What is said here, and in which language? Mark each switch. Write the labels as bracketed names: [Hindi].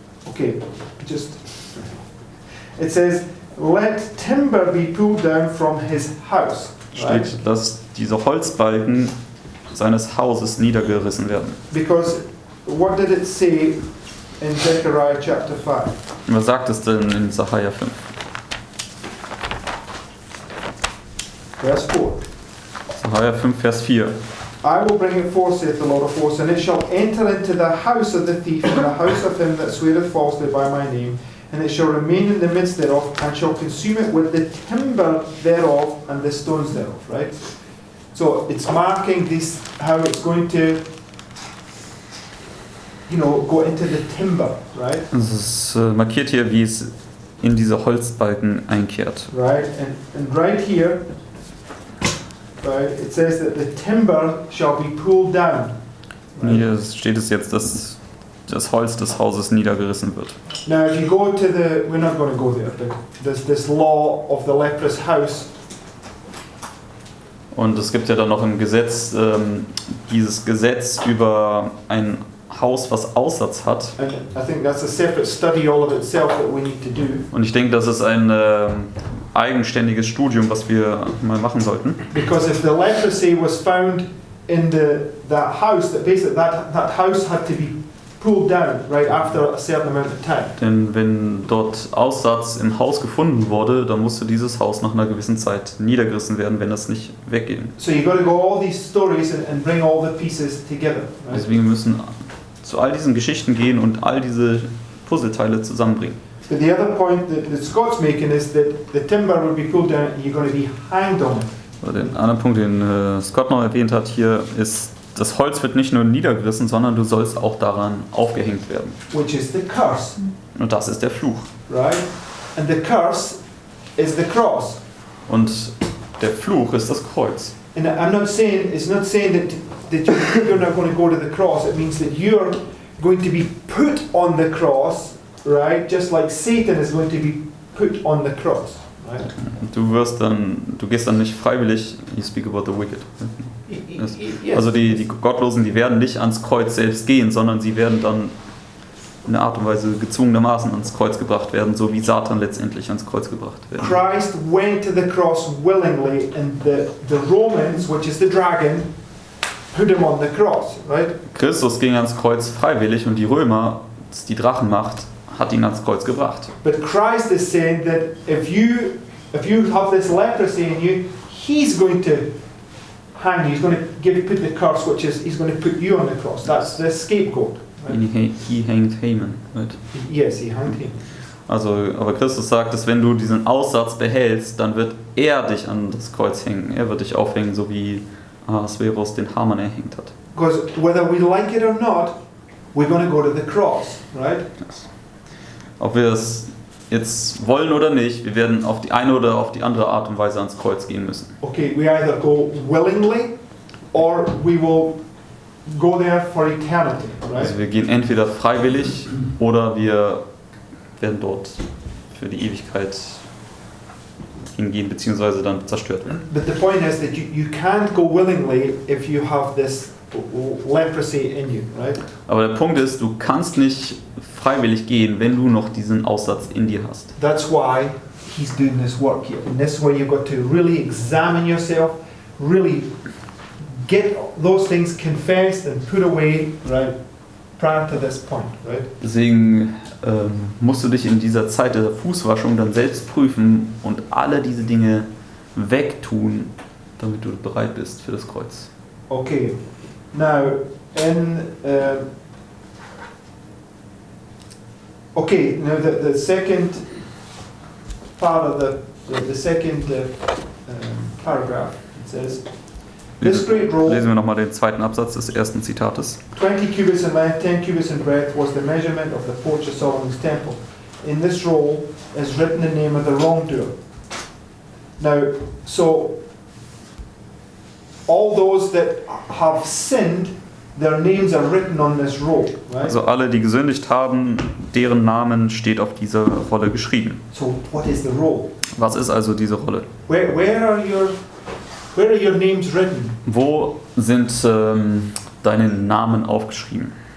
[English] Okay, just it says let timber be pulled down from his house. Right? [German] Steht, dass diese Holzbalken seines Hauses niedergerissen werden. [English] Because what did it say in Zechariah chapter 5? [German] Und was sagt es denn in Sacharja 5? [English] Verse 4. [German] Sacharja 5, Vers 4. [English] I will bring it forth, saith the Lord of hosts, and it shall enter into the house of the thief, and the house of him that sweareth falsely by my name, and it shall remain in the midst thereof, and shall consume it with the timber thereof and the stones thereof. Right? So it's marking this, how it's going to, go into the timber, right? [German] Es ist markiert hier, wie es in diese Holzbalken einkehrt. [English] Right, and right here, right, it says that the timber shall be pulled down. [German] Und hier steht es jetzt, dass das Holz des Hauses niedergerissen wird. [English] Now, if you go to we're not going to go there, but there's this law of the leprous house. [German] Und es gibt ja dann noch im Gesetz dieses Gesetz über ein Haus, was Aussatz hat. [English] And I think that's a separate study all of itself that we need to do. [German] Und ich denke, das ist ein eigenständiges Studium, was wir mal machen sollten. [English] Because if the leprosy was found in that house, that basically that house had to be pulled down right after a certain amount of time. [German] Denn wenn dort Aussatz im Haus gefunden wurde, dann musste dieses Haus nach einer gewissen Zeit niedergerissen werden, wenn das nicht wegging. [English] So you got to go all these stories and bring all the pieces together. Right? [German] Deswegen müssen zu all diesen Geschichten gehen und all diese Puzzleteile zusammenbringen. [English] But the other point that Scott's making is that the timber will be pulled down and you're going to be hanged on it. [German] Den anderen Punkt, den Scott noch erwähnt hat hier, ist, das Holz wird nicht nur niedergerissen, sondern du sollst auch daran aufgehängt werden. [English] Which is the curse. [German] Und das ist der Fluch. [English] Right? And the curse is the cross. [German] Und der Fluch ist das Kreuz. [English] And I'm not saying, it's not saying that you're not going to go to the cross. It means that you're going to be put on the cross, right? Just like Satan is going to be put on the cross, right? [German] Du gehst dann nicht freiwillig, [English] you speak about the wicked. Yes. [German] Also die Gottlosen, die werden nicht ans Kreuz selbst gehen, sondern sie werden dann in einer Art und Weise gezwungenermaßen ans Kreuz gebracht werden, so wie Satan letztendlich ans Kreuz gebracht wird. [English] Christ went to the cross willingly, and the Romans, which is the dragon, put him on the cross, right? [German] Christus ging ans Kreuz freiwillig und die Römer, das ist die Drachenmacht, hat ihn ans Kreuz gebracht. [English] But Christ is saying that if you have this leprosy in you, he's going to hang you. He's going to put the curse, which is he's going to put you on the cross. That's the scapegoat. Right? He hanged Haman. Right? Yes, he hanged him. [German] Also, aber Christus sagt, dass wenn du diesen Aussatz behältst, dann wird er dich an das Kreuz hängen. Er wird dich aufhängen, so wie Ahasverus den Haman erhängt hat. [English] Because whether we like it or not, we're going to go to the cross, right? Yes. [German] Ob wir es jetzt wollen oder nicht, wir werden auf die eine oder auf die andere Art und Weise ans Kreuz gehen müssen. [English] Okay, we either go willingly or we will go there for eternity, right? [German] Also wir gehen entweder freiwillig oder wir werden dort für die Ewigkeit hingehen bzw. dann zerstört werden. [English] But the point is that you can't go willingly if you have this leprosy in you, right? [German] Aber der Punkt ist, du kannst nicht freiwillig gehen, wenn du noch diesen Aussatz in dir hast. [English] That's why he's doing this work here. And this is where you've got to really examine yourself, really get those things confessed and put away, right, prior to this point, right? [German] Deswegen musst du dich in dieser Zeit der Fußwaschung dann selbst prüfen und alle diese Dinge wegtun, damit du bereit bist für das Kreuz. [English] Okay, now in the second part of the second paragraph, it says, this great roll, [German] Lesen wir nochmal den zweiten Absatz des ersten Zitates. [English] 20 cubits in length, 10 cubits in breadth, was the measurement of the porch of Solomon's temple. In this roll is written the name of the wrongdoer. Now, so all those that have sinned, their names are written on this roll, right? [German] Also alle, die gesündigt haben, deren Namen steht auf dieser Rolle geschrieben. [English] So what is the roll? [German] Was ist also diese Rolle? [English] Where are your names written? [German] Wo sind deine Namen aufgeschrieben?